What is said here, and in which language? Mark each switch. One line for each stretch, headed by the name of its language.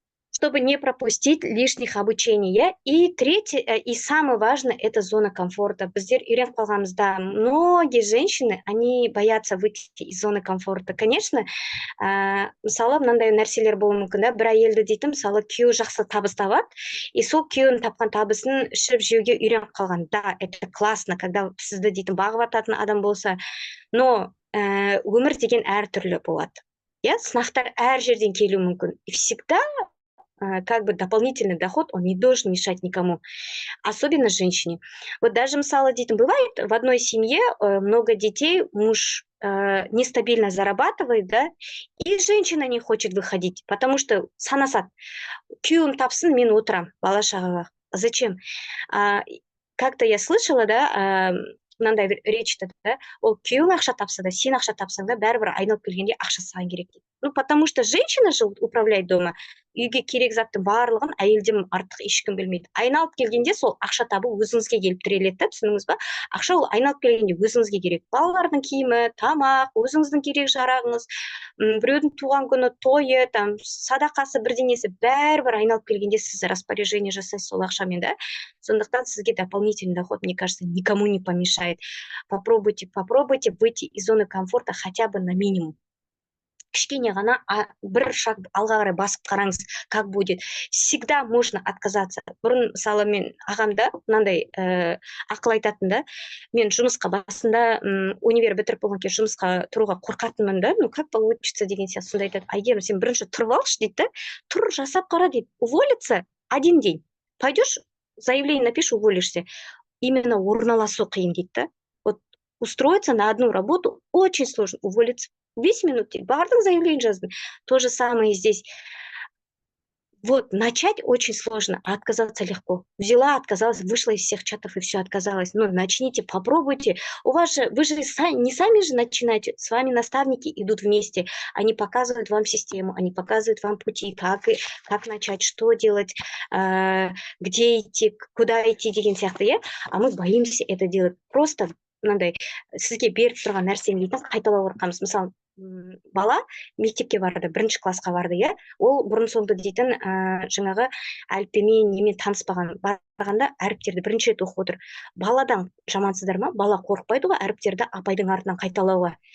Russian: Чтобы не пропустить лишних обучений. И третье, и самое важное, это зона комфорта.
Kazakh: Біздер үйреніп қалғанымызда,
Russian: многие женщины, они боятся выйти из зоны комфорта.
Kazakh: Конечно, мысалы, мынандай нәрселер болуы мүмкін, да, бір әйелді дейтін, мысалы, күйеуі жақсы табыс табады, и сол күйеуінің тапқан табысын ішіп жеуге үйреніп қалған.
Russian: Да, это классно, когда
Kazakh: сізді дейтін бағып ататын адам болса,
Russian: но
Kazakh: өмір деген әртүрлі болады. Сынақтар әр жерден келуі мүмкін.
Russian: И всегда как бы дополнительный доход, он не должен мешать никому, особенно женщине. Вот даже, мысалы, дейтін, бывает, в одной семье много детей, муж нестабильно зарабатывает, да, и женщина не хочет выходить, потому что
Kazakh: санасат, күйеуім тапсын, мен отырам, бала шағаға.
Russian: Зачем? Как-то я слышала,
Kazakh: да, мынандай речь-то, да, ол күйеуің ақша тапса да, сен ақша тапсаң да, бәрібір айналып келгенде ақша саған керек дейді.
Russian: Ну, потому что женщина же управляет дома,
Kazakh: үйге керек затты барлығын әйелден артық ешкім білмейді. Айналып келгенде сол ақша табу өзіңізге келіп тіреледі, да, түсініңіз ба? Ақша ол айналып келгенде өзіңізге керек. Балалардың киімі, тамақ, өзіңіздің керек жарағыңыз, біреудің туған күні, тойы, там, садақасы, бірдеңесі, бәрібір айналып келгенде сіз распоряжение жасайсыз сол ақшамен, да? Сондықтан сізге
Russian: дополнительный доход, мне кажется, никому не помешает. Попробуйте выйти из зоны комфорта хотя бы на минимум.
Kazakh: кішкене ғана бір шаг алға қарай басып қараңыз,
Russian: как будет. Всегда можно отказаться.
Kazakh: Бұрын мысалы мен ағамда мынандай ақыл айтатын да, мен жұмысқа басында универ бітіріп болған кезде жұмысқа тұруға қорқатынмын да,
Russian: ну как получится
Kazakh: деген сияқты сонда айтады, Әйгерім, сен бірінші тұрып алшы дейді да, тұр жасап қара дейді,
Russian: уволиться один день, пойдешь заявление напишешь, уволишься.
Kazakh: Именно орналасу қиын дейді да.
Russian: Вот устроиться на одну работу очень сложно, уволиться 10 минут
Kazakh: дейді, бардың заявление жаздың.
Russian: То же самое и здесь. Вот, начать очень сложно, а отказаться легко. Взяла, отказалась, вышла из всех чатов и все, отказалась. Ну, начните, попробуйте. У вас же, вы же не сами же начинаете, с вами наставники идут вместе. Они показывают вам систему, они показывают вам пути, как начать, что делать, где идти, куда идти
Kazakh: деген сияқты, иә?
Russian: А мы боимся это делать.
Kazakh: Просто мынандай сізге беріп тұрған нәрсені қайталау қорқамыз. Мысалы, бала мектепке барды, бірінші классқа барды, иә, ол бұрын соңды дейтін жаңағы әліппемен немен таныспаған, барғанда әріптерді бірінші рет оқып отыр. Баладан жамансыздар ма? Бала қорықпайды ғой әріптерді апайдың артынан қайталауға.